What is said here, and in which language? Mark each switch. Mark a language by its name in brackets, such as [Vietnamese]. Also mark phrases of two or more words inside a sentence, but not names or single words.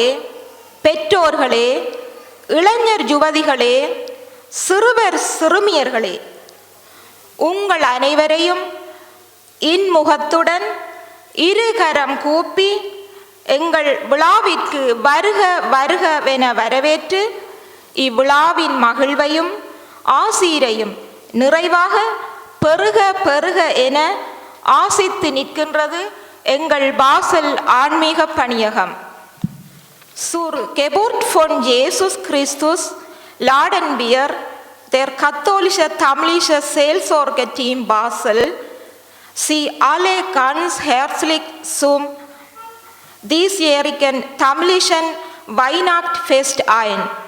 [Tamil] பெற்றோர்களே, இளைஞர் யுவதிகளே, சிறுவர் சிறுமியர்களே, உங்கள் அனைவரையும் இன்முகத்துடன் இருகரம் கூப்பி எங்கள் விழாவிற்கு வருக வருகவென வரவேற்று இவ்விழாவின் மகிழ்வையும் ஆசீரையும் நிறைவாக பெருக பெருக என ஆசித்து நிற்கின்றது எங்கள் பாசல் ஆன்மீக பணியகம். [German] Zur Geburt von Jesus Christus laden wir, der katholische tamlische Seelsorgeteam Basel, Sie alle ganz herzlich zum diesjährigen tamlischen Weihnachtsfest ein.